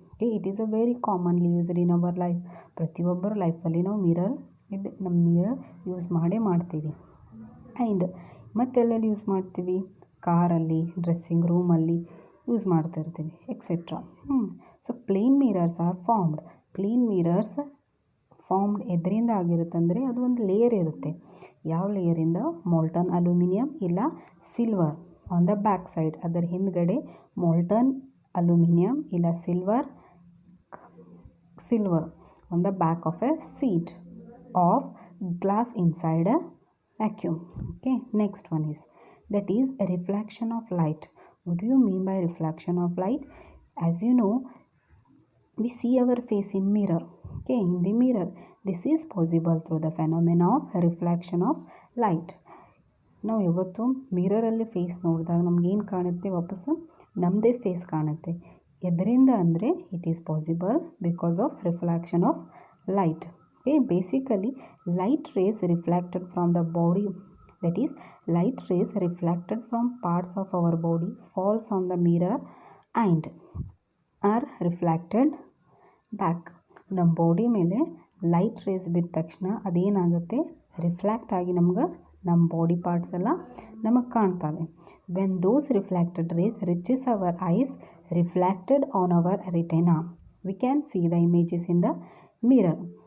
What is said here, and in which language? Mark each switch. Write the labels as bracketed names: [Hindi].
[English] Okay, it is a very commonly used in our life. [Kannada] ಪ್ರತಿಯೊಬ್ಬರ ಲೈಫಲ್ಲಿ ನಾವು ನಮ್ಮ ಮಿರರ್ ಯೂಸ್ ಮಾಡ್ತೀವಿ. ಆ್ಯಂಡ್ ಮತ್ತೆಲ್ಲೆಲ್ಲಿ ಯೂಸ್ ಮಾಡ್ತೀವಿ? ಕಾರಲ್ಲಿ, ಡ್ರೆಸ್ಸಿಂಗ್ ರೂಮಲ್ಲಿ ಯೂಸ್ ಮಾಡ್ತಾ ಇರ್ತೀವಿ etcetera. [English] So plane mirrors are formed. [Kannada] Plane mirrors formed ಎದರಿಂದ ಆಗಿರುತ್ತೆ ಅಂದರೆ ಅದು ಒಂದು ಲೇಯರ್ ಇರುತ್ತೆ. ಯಾವ ಲೇಯರಿಂದ? [English] Molten aluminium ಇಲ್ಲ silver on the back side. [Kannada] ಅದರ ಹಿಂದ್ಗಡೆ [English] Molten aluminium ಇಲ್ಲ silver on the back of a sheet of glass inside a vacuum. Okay, next one is that is a reflection of light. What do you mean by reflection of light? As you know, we see our face in mirror. Okay, in the mirror, this is possible through the phenomena of reflection of light. [Kannada] ನಾವು ಯಾವತ್ತು ಮಿರರಲ್ಲಿ face ನೋಡಿದಾಗ ನಮ್ಗೆ ಏನು ಕಾಣುತ್ತೆ? ವಾಪಸ್ಸು ನಮ್ಮದೇ face ಕಾಣುತ್ತೆ. ಎದರಿಂದ ಅಂದರೆ [English] It is possible because of reflection of light. Okay, basically light rays reflected from the body, that is light rays reflected from parts of our body falls on the mirror and are reflected back. [Kannada] ನಮ್ಮ body ಮೇಲೆ light rays ಬಿದ್ದ ತಕ್ಷಣ ಅದೇನಾಗುತ್ತೆ? Reflect ಆಗಿ ನಮ್ಗೆ ನಮ್ಮ body parts ಎಲ್ಲ ನಮಗೆ ಕಾಣ್ತವೆ. [English] When those reflected rays reaches our eyes reflected on our retina, we can see the images in the mirror.